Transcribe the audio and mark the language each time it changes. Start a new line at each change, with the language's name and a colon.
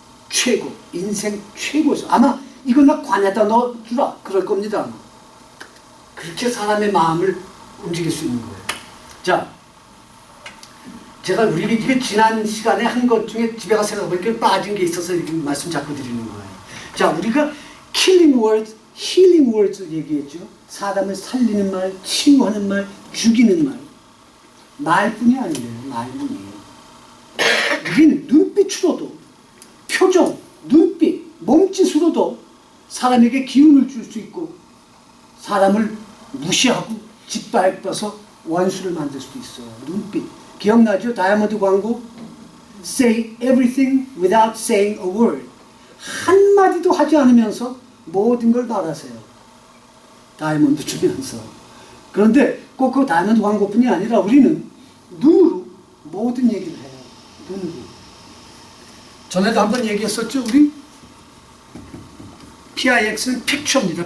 Korean: 최고 인생 최고죠. 아마 이거 나 관에다 넣어주라 그럴 겁니다. 아마. 그렇게 사람의 마음을 움직일 수 있는 거예요. 자, 제가 우리 이게 지난 시간에 한 것 중에 집에 가서 생각해보니까 빠진 게 있어서 이렇게 말씀 자꾸 드리는 거예요. 자, 우리가
English: killing words, healing words
Korean: 얘기했죠. 사람을 살리는 말, 치유하는 말, 죽이는 말. 말뿐이 아니에요. 말뿐이에요. 우리는 눈빛으로도 표정, 눈빛, 몸짓으로도 사람에게 기운을 줄 수 있고 사람을 무시하고 짓밟아서 원수를 만들 수도 있어요. 눈빛. 기억나죠? 다이아몬드 광고?
English: Say everything without saying a word.
Korean: 한마디도 하지 않으면서 모든 걸 말하세요. 다이아몬드 주면서. 그런데 꼭 그 다이아몬드 광고뿐이 아니라 우리는 눈으로 모든 얘기를 해요. 눈으로. 전에도 한번 얘기했었죠? 우리 PIX는 픽처입니다.